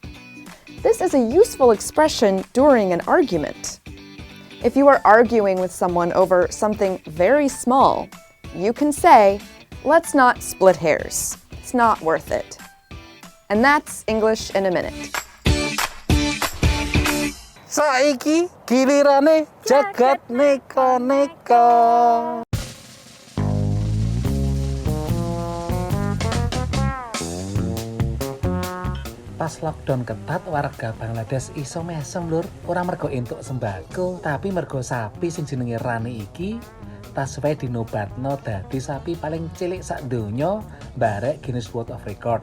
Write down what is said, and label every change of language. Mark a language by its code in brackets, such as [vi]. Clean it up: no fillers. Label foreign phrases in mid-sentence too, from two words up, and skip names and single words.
[en] This is a useful expression during an argument. If you are arguing with someone over something very small, you can say, "Let's not split hairs. It's not worth it." And that's English in a minute. [jv] Saiki gilirane Jaket Neko-Neko. Pas lockdown ketat, warga Bangladesh iso mesem lur, ora mergo entuk sembako, tapi mergo sapi sing jenenge Rani iki tas wae dinobatno dadi sapi paling cilik sak donya barek Guinness World of Record.